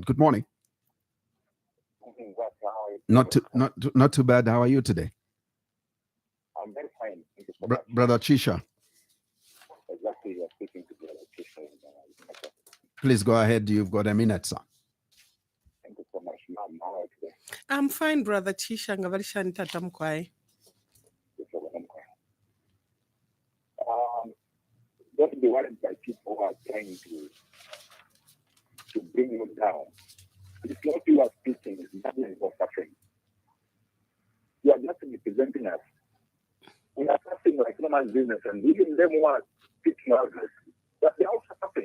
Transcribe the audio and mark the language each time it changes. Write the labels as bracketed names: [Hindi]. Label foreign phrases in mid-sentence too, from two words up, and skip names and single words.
[English] Good morning. Not too bad. How are you today? I'm very fine. Thank you so Brother Chisha. Exactly, you're speaking to Brother Chisha. Please go ahead. You've got a minute, sir. Thank you so much, ma'am. How are you today? I'm fine, Brother Chisha. [Bemba] Ngavalisha ntata mkwai. [English] Don't be worried by people who are trying to bring you down. It's not you are speaking, it's nothing for suffering. You are just representing us. We are suffering like normal business, and even them who are speaking out, but they are also suffering.